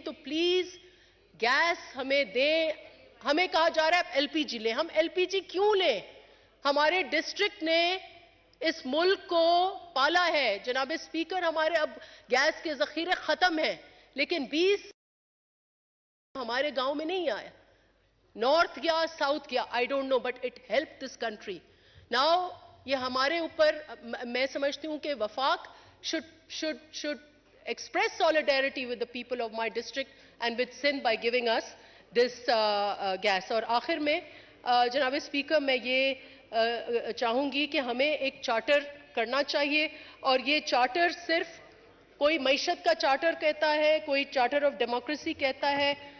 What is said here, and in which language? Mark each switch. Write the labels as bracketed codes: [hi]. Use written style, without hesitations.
[ur] تو please gas ہمیں دیں. ہمیں کہا جا رہا ہے ایل پی جی لیں. ہم ایل پی جی کیوں لیں؟ ہمارے ڈسٹرکٹ نے اس ملک کو پالا ہے جناب اسپیکر. ہمارے اب گیس کے ذخیرے ختم ہیں، لیکن 20 ہمارے گاؤں میں نہیں آیا. [en] North گیا، south گیا، I don't know, but it help this country. Now [ur] یہ ہمارے اوپر، میں سمجھتی ہوں کہ وفاق [en] should express solidarity with the people of my district and with Sindh by giving us this gas. [ur] اور آخر میں جناب اسپیکر، میں یہ چاہوں گی کہ ہمیں ایک چارٹر کرنا چاہیے، اور یہ چارٹر صرف کوئی معیشت کا چارٹر کہتا ہے, کوئی چارٹر آف ڈیموکریسی کہتا ہے.